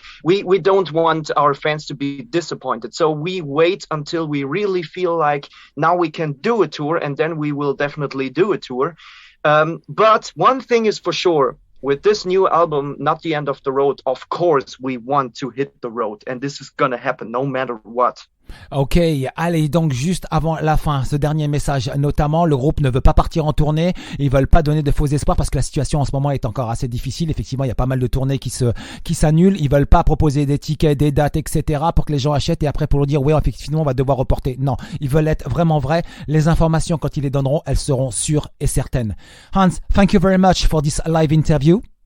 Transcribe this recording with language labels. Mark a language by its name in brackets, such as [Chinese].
[English] We don't want our fans to be disappointed, so we wait until we really feel like now we can do a tour, and then we will definitely do a tour. But one thing is for sure. With this new album, Not the End of the Road, of course, we want to hit the road, and this is gonna happen no matter what. [French] Ok, allez, donc juste avant la fin, ce dernier message, notamment, le groupe ne veut pas partir en tournée, ils veulent pas donner de faux espoirs parce que la situation en ce moment est encore assez difficile. Effectivement, il y a pas mal de tournées qui s'annulent, ils veulent pas proposer des tickets, des dates, etc. pour que les gens achètent et après pour leur dire, oui, effectivement, on va devoir reporter. Non, ils veulent être vraiment vrais. Les informations, quand ils les donneront, elles seront sûres et certaines. [English] Hans, thank you very much for this live interview.